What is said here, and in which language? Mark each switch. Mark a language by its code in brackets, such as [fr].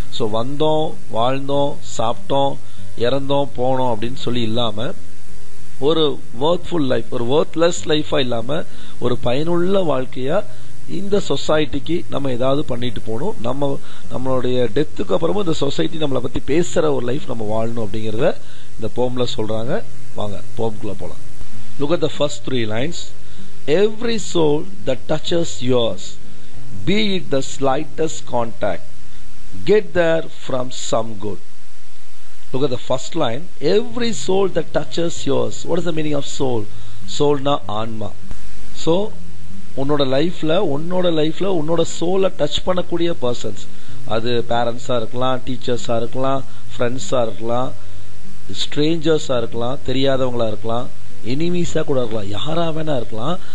[ta] So வந்தோம், வாழ்ந்தோம், சாப்பிட்டோம், இறந்தோம், போனோம் அப்படின்னு சொல்லி இல்லாம ஒரு வொர்த்ஃபுல் லைஃப், ஒரு வொர்த்லெஸ் லைஃபா இல்லாம ஒரு பயனுள்ள வாழ்க்கையா இந்த சொசைட்டிக்கு நம்ம ஏதாவது பண்ணிட்டு போகணும். நம்மளுடைய டெத்துக்கு அப்புறமும் இந்த சொசைட்டி நம்மளை பத்தி பேசுற ஒரு லைஃப் நம்ம வாழணும் அப்படிங்கறத இந்த போம்ல சொல்றாங்க. வாங்க போம்குள்ள போலாம். [en] Look at the first 3 lines. Every soul that touches yours, be it the slightest contact, get there from some good. Look at the first line. Every soul that touches yours. What is the meaning of soul? Soul na ஆன்மா. [ta] So உன்னோட லைஃப்ல உன்னோட சோலை touch பண்ணக்கூடிய persons, அது பேரண்ட்ஸா இருக்கலாம், டீச்சர்ஸா இருக்கலாம், ஃப்ரெண்ட்ஸா இருக்கலாம், ஸ்ட்ரேஞ்சர்ஸா இருக்கலாம், தெரியாதவங்களா இருக்கலாம், எனிமீஸா கூட இருக்கலாம், யாரா வேணா இருக்கலாம்.